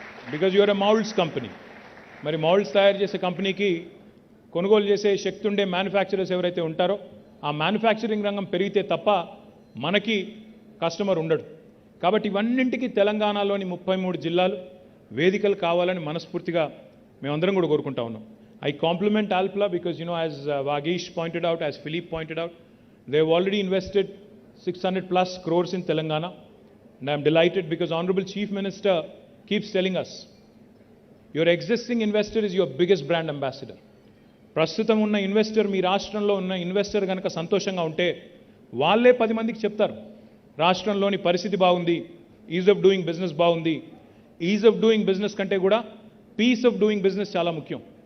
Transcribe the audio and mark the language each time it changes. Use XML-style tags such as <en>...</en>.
<en>Because you're a moulds company.</en> <te>మరి moulds తయారు చేసే కంపెనీకి కొనుగోలు చేసే శక్తి ఉండే మ్యానుఫ్యాక్చరర్స్ ఎవరైతే ఉంటారో ఆ మ్యానుఫ్యాక్చరింగ్ రంగం పెరిగితే తప్ప మనకి కస్టమర్ ఉండడు. కాబట్టి ఇవన్నింటికి తెలంగాణలోని 33 జిల్లాలు వేదికలు కావాలని మనస్ఫూర్తిగా మేమందరం కూడా కోరుకుంటా ఉన్నాం.</te> <en>I compliment Alpla because, as Vagish pointed out, as Philippe pointed out, they have already invested 600 plus crores in Telangana. And I am delighted because Honorable Chief Minister keeps telling us, your existing investor is your biggest brand ambassador.</en> <te>ప్రస్తుతం ఉన్న investor, మీ రాష్ట్రంలో ఉన్న investor కనుక సంతోషంగా ఉంటే వాళ్ళే 10 మందికి చెప్తారు రాష్ట్రంలోని పరిస్థితి బాగుంది, ఈజ్ ఆఫ్ డూయింగ్ బిజినెస్ బాగుంది. ఈజ్ ఆఫ్ డూయింగ్ బిజినెస్ కంటే కూడా పీస్ ఆఫ్ డూయింగ్ బిజినెస్ చాలా ముఖ్యం.</te>